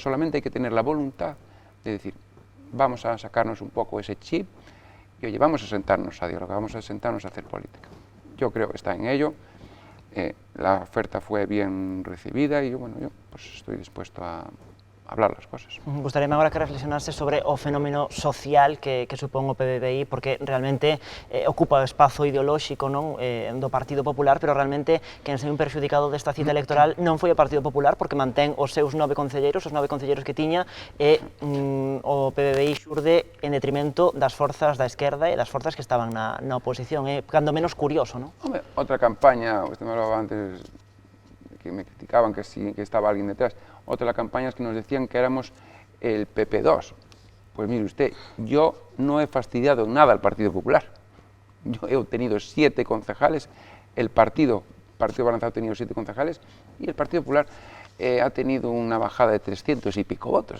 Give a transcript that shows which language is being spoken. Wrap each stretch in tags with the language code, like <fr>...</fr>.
<es>Solamente hay que tener la voluntad de decir, vamos a sacarnos un poco ese chip y oye, vamos a sentarnos a dialogar, vamos a sentarnos a hacer política. Yo creo que está en ello, la oferta fue bien recibida y yo pues estoy dispuesto a hablar las cosas.</es> <gl>Gustaríame agora que reflexionase sobre o fenómeno social que supón o PBBI, porque realmente ocupa o espazo ideolóxico non do Partido Popular, pero realmente quen se un perxudicado desta cita electoral non foi o Partido Popular, porque mantén os seus 9 concelleiros, os 9 concelleiros que tiña, e o PBBI xurde en detrimento das forzas da esquerda e das forzas que estaban na oposición. É cando menos curioso, non?</gl> <es>Hombre,</es> <gl>outra campaña,</gl> <es>usted me hablaba antes que me criticaban que estaba alguien detrás, otra de las campañas que nos decían que éramos el PP2. Pues mire usted, yo no he fastidiado nada al Partido Popular. Yo he obtenido 7 concejales, el Partido Balanzado ha tenido 7 concejales y el Partido Popular ha tenido una bajada de 300 y pico votos.</es>